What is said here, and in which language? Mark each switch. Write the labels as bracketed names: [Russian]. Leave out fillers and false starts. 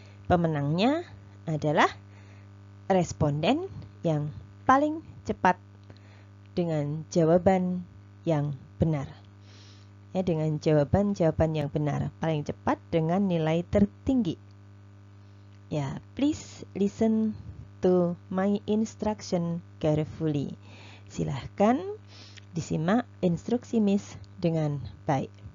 [Indonesian] Pemenangnya adalah responden yang paling cepat dengan jawaban yang benar. Ya, dengan jawaban-jawaban yang benar, paling cepat dengan nilai tertinggi. [English] Ya, please listen to my instruction carefully. [Indonesian] Silahkan disimak instruksi Miss dengan baik.